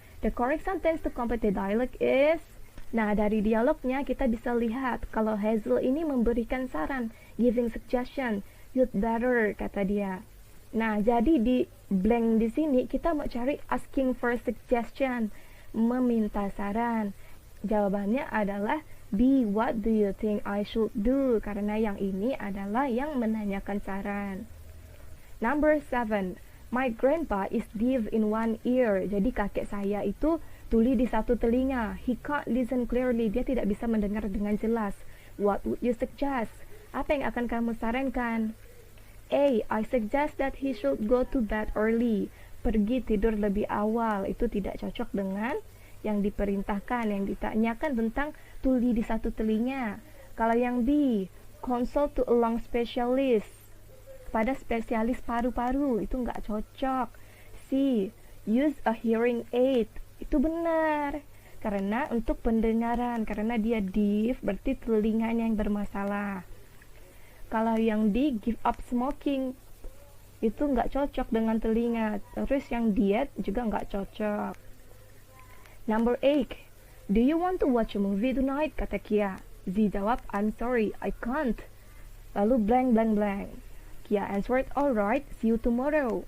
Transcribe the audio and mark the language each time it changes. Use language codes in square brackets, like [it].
[en] The correct sentence to complete the dialogue is, [id] nah dari dialognya kita bisa lihat kalau Hazel ini memberikan saran, [en] giving suggestion, you'd better, [id] kata dia. Nah, jadi di blank di sini kita mau cari [en] asking for suggestion, [id] meminta saran. Jawabannya adalah B. [en] What do you think I should do? [id] Karena yang ini adalah yang menanyakan saran. [en] Number 7. My grandpa is deaf in one ear. [id] Jadi kakek saya itu tuli di satu telinga. [en] He can't listen clearly. [id] Dia tidak bisa mendengar dengan jelas. [en] What would you suggest? [id] Apa yang akan kamu sarankan? [en] A. I suggest that he should go to bed early. [id] Pergi tidur lebih awal. Itu tidak cocok dengan yang diperintahkan, yang ditanyakan tentang tuli di satu telinga. Kalau yang B, [en] consult to a lung specialist. [id] Pada spesialis paru-paru, itu nggak cocok. C. [en] Use a hearing aid. [id] Itu benar. Karena untuk pendengaran, karena dia deaf, berarti telinganya yang bermasalah. Kalau yang D, [en] give up smoking, [id] itu nggak cocok dengan telinga. Terus yang diet juga nggak cocok. [en] Number 8. Do you want to watch a movie tonight? [id] Kata Kia. [en] Z [id] jawab, [en] I'm sorry, I can't. [id] Lalu [en] blank blank blank. Kia answered, alright, see you tomorrow.